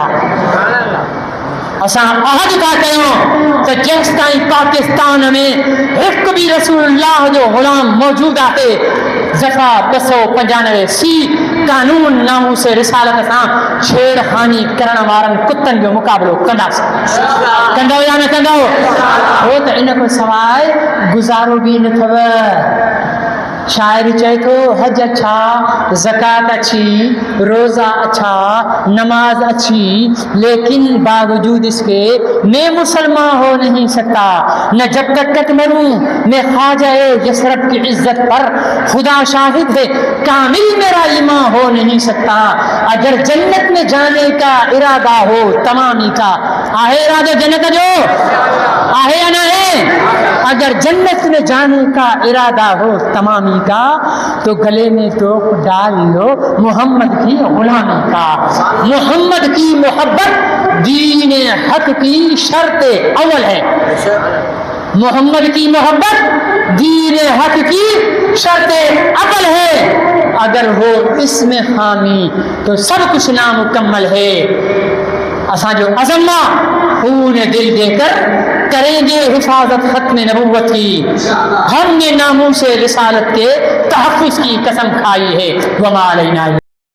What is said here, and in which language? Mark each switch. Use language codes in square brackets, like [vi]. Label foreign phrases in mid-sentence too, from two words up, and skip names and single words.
[sd] असां अहद था कयूं त जेसि ताईं पाकिस्तान में हिकु बि रसूलुल्लाह जो ग़ुलाम मौजूदु आहे, ज़फ़ा 295 कानून नामूस रिसालत सां छेड़खानी करण वारनि कुतनि जो मुक़ाबिलो कंदासीं। कंदव या न कंदव? हो त इन खां सवाइ गुज़ारो बि न अथव। शाइर चए थो [ur] حج اچھا، زکات اچھی، روزہ اچھا، نماز اچھی، لیکن باوجود اس کے میں مسلمان ہو نہیں سکتا. نہ جب تک مروں میں خواجہ یثرب کی عزت پر خدا شاہد ہے، کامل میرا ایمان ہو نہیں سکتا. اگر جنت میں جانے کا ارادہ ہو تمامی کا, [sd] आहे इरादो जन्नत जो? आहे या न है? [ur] اگر جنت میں جانے کا ارادہ ہو تمامی کا، تو گلے میں تو ڈال لو محمد کی غلامی کا. محمد کی محبت دین حق کی شرط اول ہے. محمد کی محبت دین حق کی شرط اول ہے. اگر ہو اس میں خامی تو سب کچھ نامکمل ہے. [sd] असांजो अज़म्मा [ur] خون دل دے کر کریں گے حفاظت ختم نبوت کی. ہم نے ناموس رسالت کے تحفظ کی قسم کھائی ہے. [ar] وما علينا